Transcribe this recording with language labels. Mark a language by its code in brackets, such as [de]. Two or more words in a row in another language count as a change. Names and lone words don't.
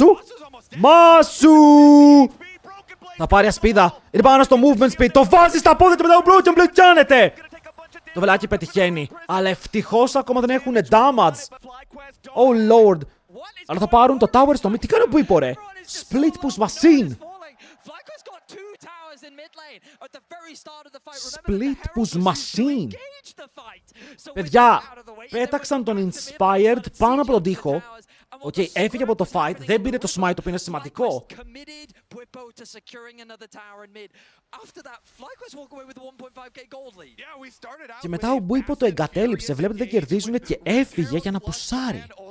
[el] Μάσου! Θα πάρει ασπίδα. Είναι πάνω στο [en] movement speed. [el] Το βάζει στα πόδια του μετά ο Broken Blade πιάνεται. Το βελάκι πετυχαίνει. Αλλά ευτυχώς ακόμα δεν έχουν damage. [en] Oh lord. [el] Αλλά θα πάρουν το tower στο mid. Τι κάνει ο Bwipo, ρε? [en] Split push machine. Split push machine. [el] Παιδιά, πέταξαν τον Inspired πάνω από τον τοίχο. Οκ, έφυγε από το fight, δεν πήρε το smite, το οποίο είναι σημαντικό. Και μετά ο Bwipo το εγκατέλειψε, βλέπετε δεν κερδίζουν και έφυγε για να πουσάρει.